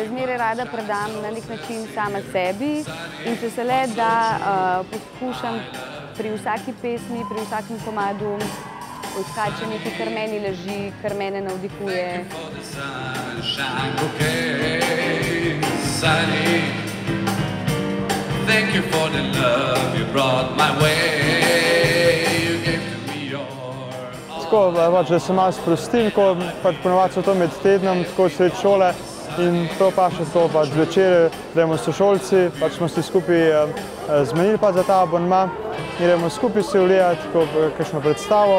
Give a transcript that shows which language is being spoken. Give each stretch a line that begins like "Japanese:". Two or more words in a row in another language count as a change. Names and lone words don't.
Slovenian: zmeraj rada predam na nek način sama sebi in če se le da poskušam pri vsaki pesmi, pri vsakem komadu poiskati nekaj, kar meni leži, kar mene navdihuje.
English: Thank you for the love you brought my way. You gave to me your
Slovenian: Tako, da se malo sprostim, ko ponovadi so to med tednom, tako sred šole in prav pa še to zvečer, gremo sošolci, smo se skupaj zmenili pa za ta abonma, gremo skupaj se vlijati, kakšno predstavo.